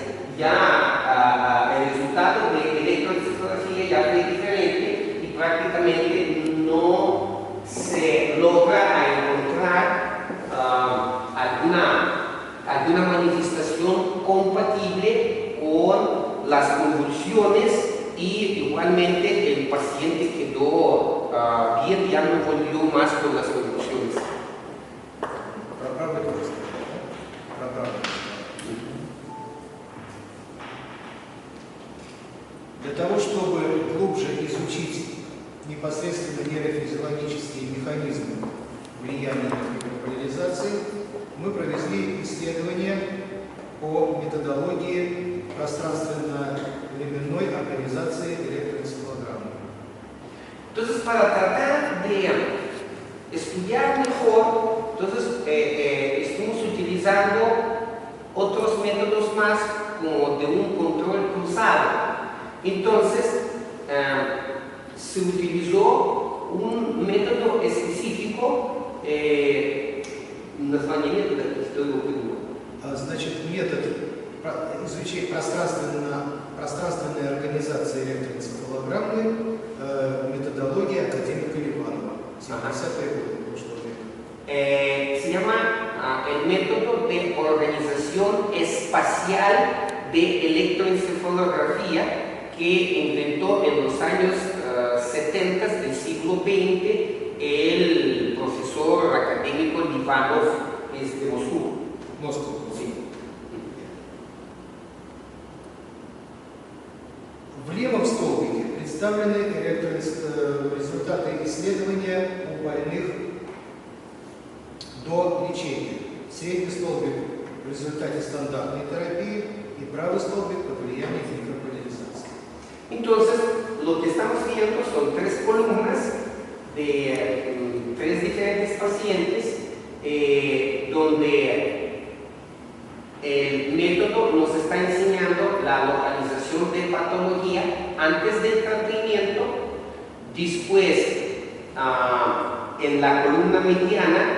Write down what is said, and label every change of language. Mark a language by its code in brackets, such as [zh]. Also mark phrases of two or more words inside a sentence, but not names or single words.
[es] ya el resultado de electroencefalografía ya fue diferente y prácticamente no se logra encontrar alguna manifestación compatible con las convulsiones, y igualmente el paciente quedó bien, ya no volvió más con las convulsiones. [ru] Для того, чтобы глубже изучить непосредственно нейрофизиологические механизмы влияния микрополяризации, мы провели исследование по методологии пространственно-временной организации электроэнцефалограммы. [es] Entonces, para tratar de estudiar mejor, estamos utilizando otros métodos más, como de un control cruzado. Entonces, se utilizó un método específico, [ru] название метода, что его придумал. Значит, метод изучения пространственной организации электроэнцефалограммы, методология академика Ливанова, 70-е годы прошлого века. [es] Se llama el método de organización espacial de electroencefalografía, que inventó en los años 70 del siglo XX el profesor académico Livanov de Moscú. Sí. [ru] В левом столбике представлены результаты исследования у больных до лечения. Средний столбик в результате стандартной терапии и правый столбик под влиянием микрополяризации. [es] Entonces, lo que estamos viendo son tres columnas de tres diferentes pacientes donde el método nos está enseñando la localización de patología antes del tratamiento, después en la columna mediana